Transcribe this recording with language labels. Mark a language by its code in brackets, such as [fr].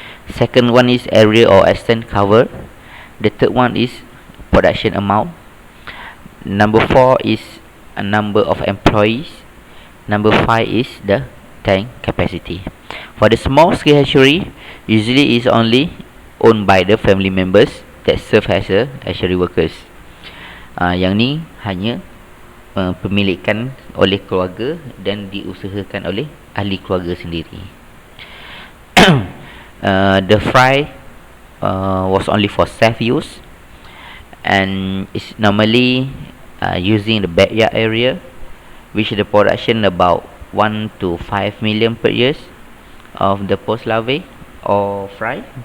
[en] Second one is area or extent cover. The third one is production amount. Number 4 is a number of employees. Number 5 is the tank capacity. For the small scale hatchery, usually is only owned by the family members that serve as a hatchery workers. [ms] Yang ni hanya pemilikan oleh keluarga dan diusahakan oleh ahli keluarga sendiri. [en] The fry was only for self-use and is normally using the backyard area, which the production about 1 to 5 million per year of the post larvae or fry.